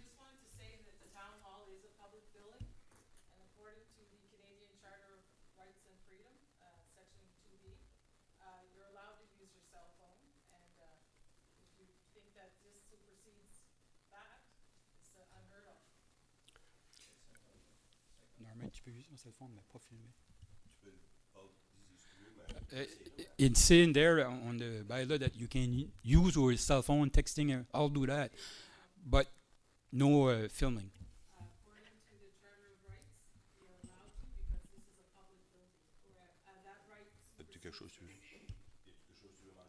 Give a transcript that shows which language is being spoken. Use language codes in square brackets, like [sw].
[en] I just wanted to say that the town hall is a public building, and according to the Canadian Charter of Rights and Freedom, Section 2B, you're allowed to use your cell phone, and if you think that this supersedes that, it's unheard of. [fr] Norman, tu peux utiliser mon téléphone, mais pas filmer. [en] It's saying there on the bylaw that you can use your cell phone, texting, I'll do that, but no filming. According to the Charter of Rights, you're allowed to because this is a public building. That right.